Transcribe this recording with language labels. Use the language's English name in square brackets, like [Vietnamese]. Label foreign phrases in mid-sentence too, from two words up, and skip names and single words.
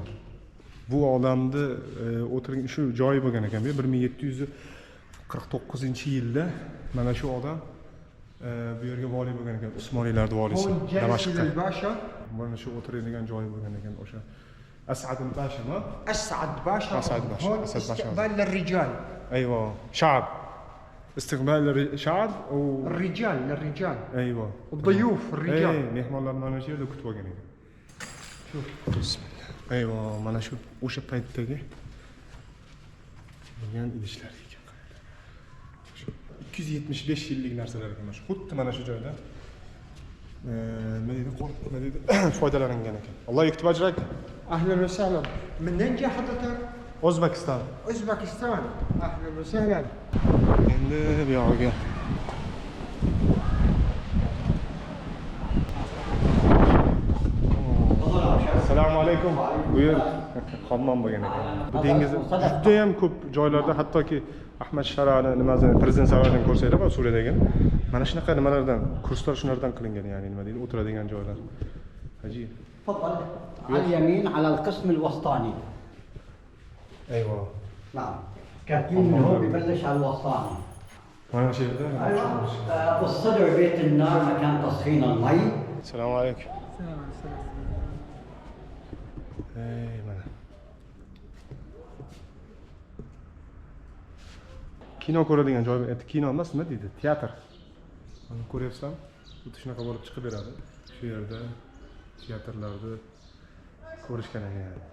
[Uzbek] Bu odamni o'tirgan shu joyi bo'lgan ekan. 1749-yilda mana shu odam bu yerga vali bo'lgan ekan. Usmoniylar valisi Damashqda. Mana shu o'tiradigan joyi bo'lgan ekan o'sha. As'ad al-Basha, ma? As'ad Basha. As'ad Basha. [Arabic] استقبال للرجال. ايوه شعب. استقبال الشعب الرجال للرجال. ايوه. الضيوف الرجال. [Uzbek] مهمانlar mana shu yerda kutib olgan ekan. Shuf. Bismillah. Ayvo, mana shu o'sha paytdagi bo'lgan idishlar ekan. Shu 275 yillik narsalar ekan. Shu xuddi mana shu joyda nima deydi, foydalangan ekan. [Arabic] الله يكتب أجرك. أهلا وسهلا. من أين جاء حضرتك؟ O'zbekiston. أوزبكستان. أهلا وسهلا. [Uzbek] Endi bu yog'iga [Arabic] السلام عليكم. [Uzbek] Bu yer hammom bo'lgan ekan. Bu dengiz juda ham ko'p joylarda, hattoki Ahmad Sharani nimasini prezident saroyidan ko'rsanglar, bu Suriyadagi mana shunaqa nimalardan, kurslar shulardan qilingan, ya'ni nima deydi, o'tiradigan joylar. Ajib. [Arabic] تفضل على اليمين على القسم الوسطاني. Ayvo. نعم. كابتن من هون ببلش على الوسطاني. [Uzbek] Mana shu yerda. [Arabic] والصدر بيت النار مكان تسخين المي. السلام عليكم. [Uzbek] Ey mana. Kino ko'radigan joy, kino emas, nima deydi? Teatr. Mana ko'ryapsan? Xuddi shunaqa bo'lib chiqib beradi. Shu yerda teatrlarda ko'rishgan ekan.